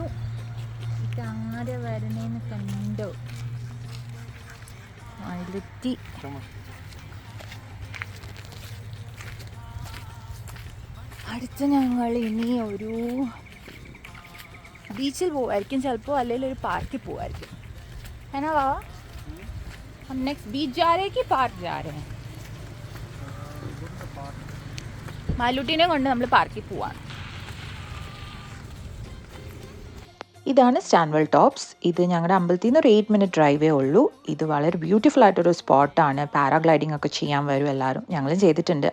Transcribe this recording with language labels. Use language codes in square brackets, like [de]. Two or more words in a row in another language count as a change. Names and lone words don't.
[ml] ഇതാരെ വരണേന്ന് കണ്ടോ, അതിലെത്തി. അടുത്ത ഞങ്ങൾ ഇനി ഒരു ബീച്ചിൽ പോവായിരിക്കും ചിലപ്പോൾ, അല്ലെങ്കിൽ ഒരു പാർക്കിൽ പോവായിരിക്കും. [hi] है बाबा, हम नेक्स्ट बीच जा रहे हैं कि पार्क जा रहे हैं? [ml] മാലൂട്ടിനെ കൊണ്ട് നമ്മൾ പാർക്കിൽ പോവാണ്. ഇതാണ് സ്റ്റാൻവെൽ ടോപ്സ്. ഇത് ഞങ്ങളുടെ അമ്പലത്തിൽ നിന്ന് ഒരു 8 മിനിറ്റ് ഡ്രൈവേ ഉള്ളൂ. ഇത് വളരെ ബ്യൂട്ടിഫുൾ ആയിട്ടൊരു സ്പോട്ടാണ്. പാരാഗ്ലൈഡിംഗ് ഒക്കെ ചെയ്യാൻ വരും എല്ലാവരും. ഞങ്ങളും ചെയ്തിട്ടുണ്ട്.